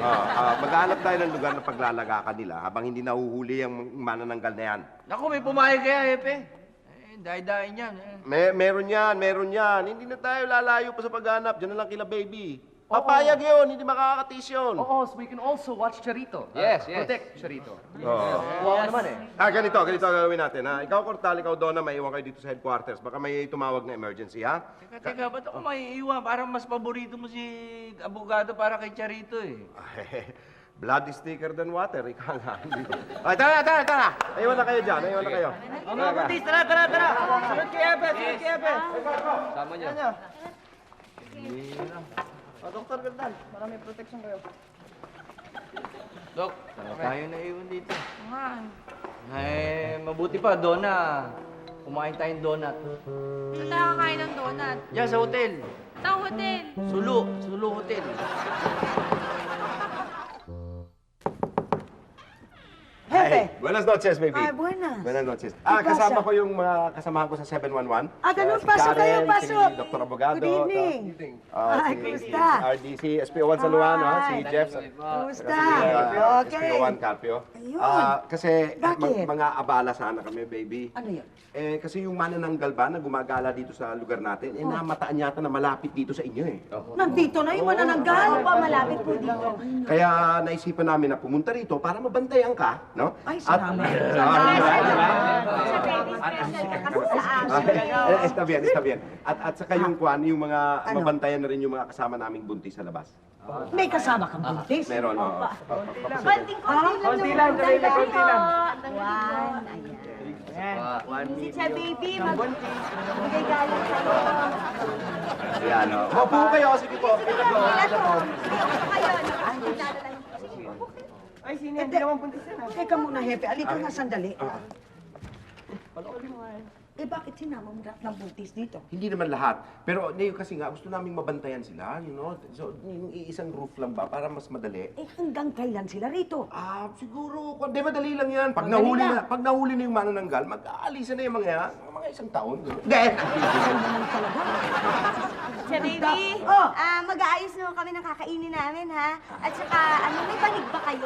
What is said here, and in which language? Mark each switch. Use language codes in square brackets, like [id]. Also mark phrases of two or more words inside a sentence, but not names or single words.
[tl] Maghahanap tayo ng lugar na paglalagakan nila habang hindi nahuhuli ang manananggal na yan. Naku, may pumayag kaya, Hepe. Dahi-dahin yan. Meron yan. Hindi na tayo lalayo pa sa paghanap. Diyan na lang kila baby. Papayag yun, hindi makakatis yun. Oo, [en] so we can also watch Charito. Yes. Protect Charito. [tl] Wow naman eh. Ganito gagawin natin ha. Ikaw, Cortal, ikaw, Donna, maiwan kayo dito sa headquarters. Baka may tumawag na emergency ha. Teka, ba't ako maiiwan? Parang mas paborito mo si abogado para kay Charito eh. [en] Blood is thicker than water. [tl] Ikaw nga. Ay, tara! Aywan na kayo dyan. Mga buntis, tara! Sunod kay Epe! Sama niyo. Dr. Gandal, maraming protection kayo. Dok, tayo na iwan dito. Mabuti pa, Donna. Kumain tayong donut. Saan tayo kakain ng donut? Diyan sa hotel. Sa hotel. Sulu Hotel. Hepe! [es] Buenas noches, baby. Buenas. Buenas noches. pasa? [tl] Kasama ko yung mga kasamahan ko sa 711. Ganun, Si pasok kayo, Karen, pasok. Si Dr. Abogado. [en] Good evening. [tl] Si kumusta? RDC, SPO1 San Juan, si Jeff. Kumusta? Okay. SPO1 Carpio. Ayun. Kasi Bakit? mga abala sana kami, baby. Ano yun? Kasi yung manananggal ba na gumagala dito sa lugar natin, namataan yata na malapit dito sa inyo eh. Nandito na yung manananggal. Malapit po dito. Kaya naisipan namin na pumunta rito para mabantayan ka, no? Ay, salamat. [es] Está bien. [tl] At saka yung kwan, yung mga mabantayan na rin yung mga kasama naming buntis sa labas. May kasama kang buntis? Meron, oo. Konti lang, konti lang. Si Cha Baby, magbigay galing sa'yo. Ayan, o. Mabuho kayo, sige po. Ay, sino yan? Hindi naman buntis yan. Teka muna, Hepe. Alika nga sandali. Bakit sinama mo lahat ng buntis dito? Hindi naman lahat. Pero kasi nga, gusto naming mabantayan sila, [en] you know. [tl] So, yung iisang roof lang ba, para mas madali. Hanggang kailan sila rito? Siguro, di madali lang yan. Pag nahuli na yung manananggal, mag-aalisa na yung mga isang taon. Hindi! Siya, baby. Mag-aayos na kami ng kakainin namin, ha? At saka, may banig ba kayo?